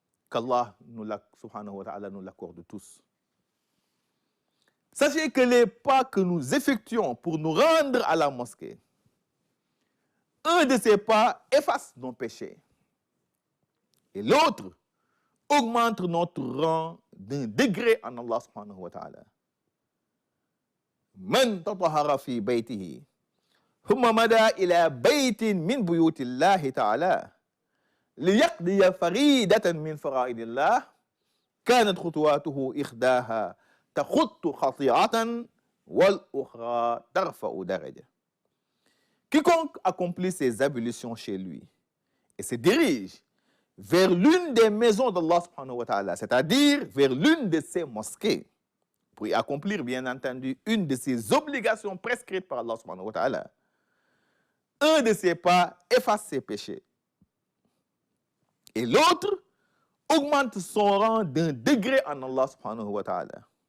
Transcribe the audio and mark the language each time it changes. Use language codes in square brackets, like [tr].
[fr] Qu'Allah subhanahu wa ta'ala nous l'accorde tous. Sachez que les pas que nous effectuons pour nous rendre à la mosquée un de ces pas efface nos péchés et l'autre augmente notre rang d'un degré en Allah subhanahu wa ta'ala. [ar] Man tatahara fi baytihi ثم مدى إلى بيت من بيوت الله تعالى ليقضي فريدة من فرائض الله كانت خطواته إحداها تخط خطيئة والأخرى ترفع درجة. [fr] Quiconque accomplit ses ablutions chez lui et se dirige vers l'une des maisons d'Allah subhanahu wa ta'ala, c'est-à-dire vers l'une de ses mosquées, pour y accomplir bien entendu une de ses obligations prescrites par Allah subhanahu wa ta'ala, un de ses pas efface ses péchés et l'autre augmente son rang d'un degré en Allah subhanahu wa ta'ala.